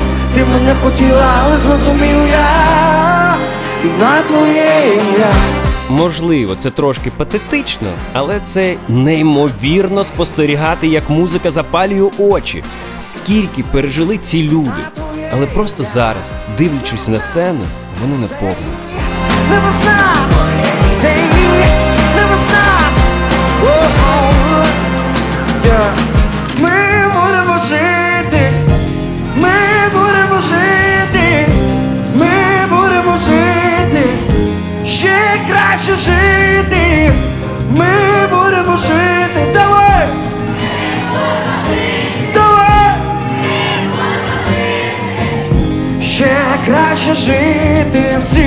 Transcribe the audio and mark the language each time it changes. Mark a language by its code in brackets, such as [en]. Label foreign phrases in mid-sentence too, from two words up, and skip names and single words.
[uk] Ти мене хотіла, але зрозумів я, і на твоє ім'я. Можливо, це трошки патетично, але це неймовірно спостерігати, як музика запалює очі. Скільки пережили ці люди. Але просто зараз, дивлячись на сцену, вони наповнюються. [en] Never stop, say never stop. [uk] Ми будемо жити, ми будемо жити, ми будемо жити, ще краще жити, ми будемо жити, давай, давай, ще краще жити всіх.